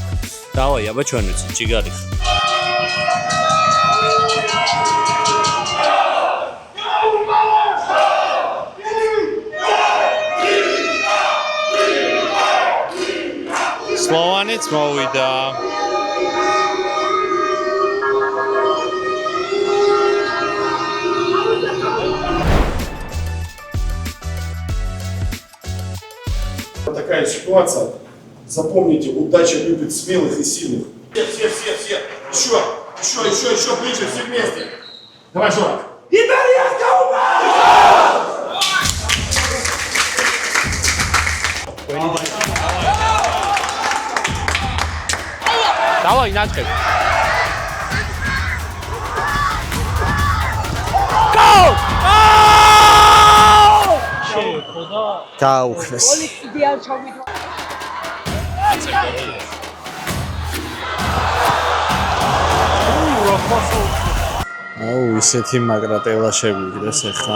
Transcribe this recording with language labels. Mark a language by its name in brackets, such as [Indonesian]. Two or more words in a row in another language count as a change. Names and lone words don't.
[Georgian] დავაი, აბა ჩვენ ვიცით, ჯიგარი. სლოვანიც მოვიდა. [Russian] Такая ситуация. Запомните, удача любит смелых и сильных. Все. Еще ближе, все вместе. Давай, Жора. Иберийская Давай, начали. Гол! [Georgian] გაუქმეს. აუ, ისეთი მაგრატელა შეგვიგდეს ახლა.